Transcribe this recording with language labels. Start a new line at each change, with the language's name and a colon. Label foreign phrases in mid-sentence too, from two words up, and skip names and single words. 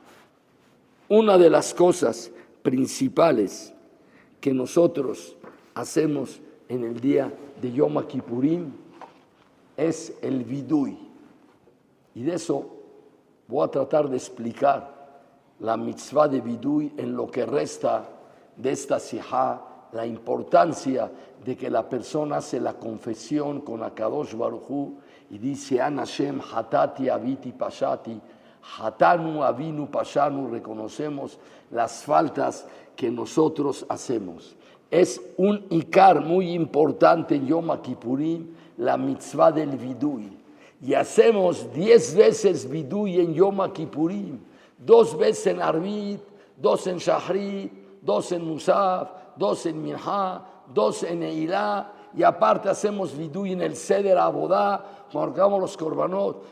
Spanish: Una de las cosas principales que nosotros hacemos en el día de Yom Kippurim es el vidui. Y de eso voy a tratar de explicar la mitzvah de vidui en lo que resta de esta sijá, la importancia de que la persona hace la confesión con Akadosh Baruj Hu y dice,
Hebrew: אנא השם חטאתי עויתי פשעתי חטאנו עוינו פשענו,
Spanish: reconocemos las faltas que nosotros hacemos. Es un ikar muy importante en Yom Kippurim, la mitzvah del vidui. Y hacemos 10 veces vidui en Yom Kippurim, 2 veces en Arvit, 2 en Shahrit, 2 en Musaf, 2 en Minha, 2 en Neilá, y aparte hacemos vidui en el Seder Abodá, marcamos los korbanot.